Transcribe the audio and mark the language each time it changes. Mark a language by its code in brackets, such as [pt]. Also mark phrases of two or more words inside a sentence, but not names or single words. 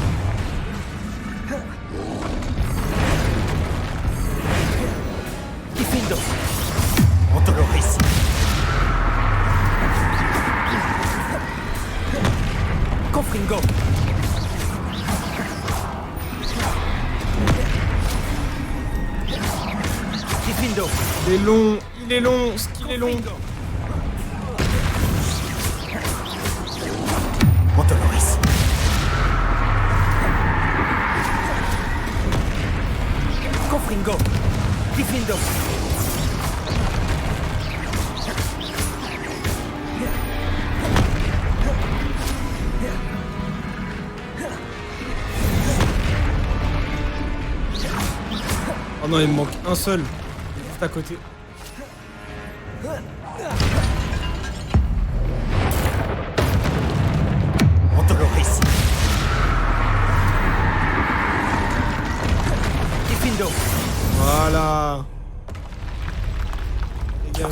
[fr] Diffindo. Antoloris. Confringo. Diffindo. Il est long. Il est long. Ce qu'il est long. Antoloris. Confringo. Diffindo. Oh non, il me manque un seul. Il est juste à côté. Antoloris. Diffindo. Voilà. Dégage.